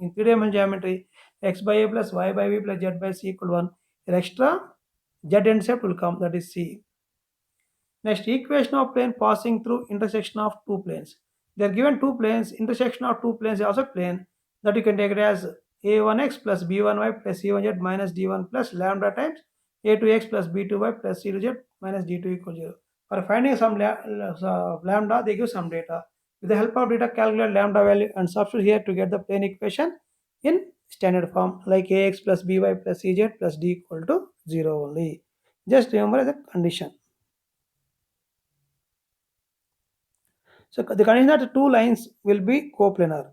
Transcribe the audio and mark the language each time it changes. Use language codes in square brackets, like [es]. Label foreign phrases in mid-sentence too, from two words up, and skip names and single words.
[en] In three-dimensional geometry, x by A plus y by B plus z by C equal 1. Here extra z-intercept will come, that is C. Next, equation of plane passing through intersection of two planes. They are given two planes, intersection of two planes is also plane, that you can take it as a1x plus b1y plus c1z minus d1 plus lambda times a2x plus b2y plus c2z minus d2 equal 0. For finding some lambda, they give some data. With the help of data, calculate lambda value and substitute here to get the plane equation in standard form like ax plus by plus cz plus d equal to 0 only. Just remember the condition. So the condition that the two lines will be coplanar.